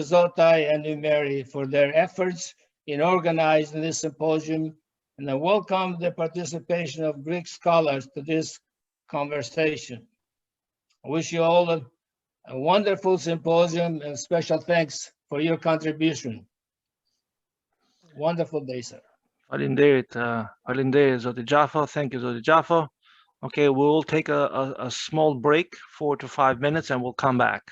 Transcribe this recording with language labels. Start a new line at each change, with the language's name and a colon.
English: Zotai and Umeri for their efforts in organizing this symposium, and I welcome the participation of Greek scholars to this conversation. I wish you all a wonderful symposium and special thanks for your contribution. Wonderful day, sir.
Albanian: Faleminderit, Zotë Jaffa.
English: Thank you, Zotë Jaffa. Okay, we will take a small break, 4 to 5 minutes, and we'll come back.